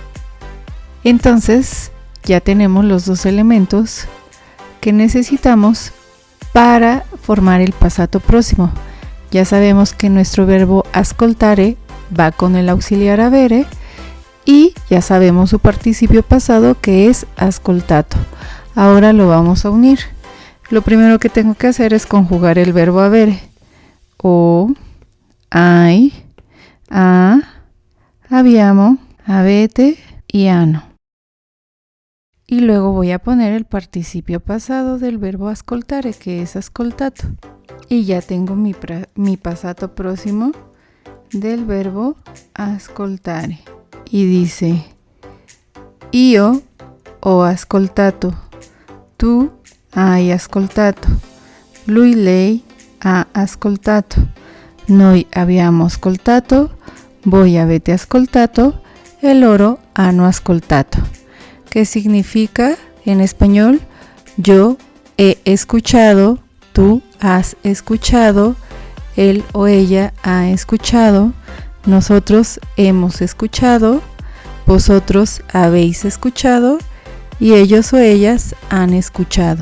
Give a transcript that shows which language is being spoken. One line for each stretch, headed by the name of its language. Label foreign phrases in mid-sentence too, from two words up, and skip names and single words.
Spanish: Entonces, ya tenemos los dos elementos que necesitamos para formar el
Italian: passato próximo.
Spanish: Ya sabemos que nuestro verbo ascoltare va con el auxiliar avere y ya sabemos su participio pasado, que es ascoltato. Ahora lo vamos a unir. Lo primero que tengo que hacer es conjugar el verbo avere.
Italian: Ho, hai, ha, abbiamo, avete y hanno.
Spanish: Y luego voy a poner el participio pasado del verbo ascoltare, que es ascoltato. Y ya tengo mi
Italian: passato próximo
Spanish: del verbo ascoltare. Y dice:
Italian: io ho ascoltato, tu hai ascoltato, lui, lei ha ascoltato, noi abbiamo ascoltato, voi avete ascoltato e loro hanno ascoltato.
Spanish: ¿Qué significa en español? Yo he escuchado, tú has escuchado, él o ella ha escuchado, nosotros hemos escuchado, vosotros habéis escuchado y ellos o ellas han escuchado.